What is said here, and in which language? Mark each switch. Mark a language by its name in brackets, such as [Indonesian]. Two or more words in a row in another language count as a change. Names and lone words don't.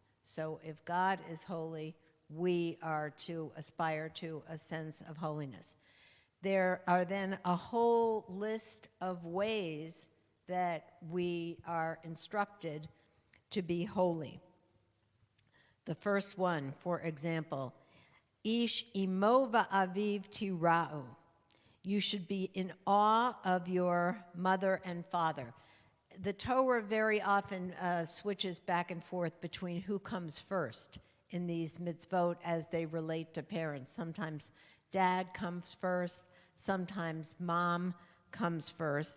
[English] So if God is holy, we are to aspire to a sense of holiness. There are then a whole list of ways that we are instructed to be holy. The first one, for example, [Hebrew] איש אמו ואביו תיראו. [English] You should be in awe of your mother and father. The Torah very often switches back and forth between who comes first in these mitzvot as they relate to parents. Sometimes dad comes first, sometimes mom comes first.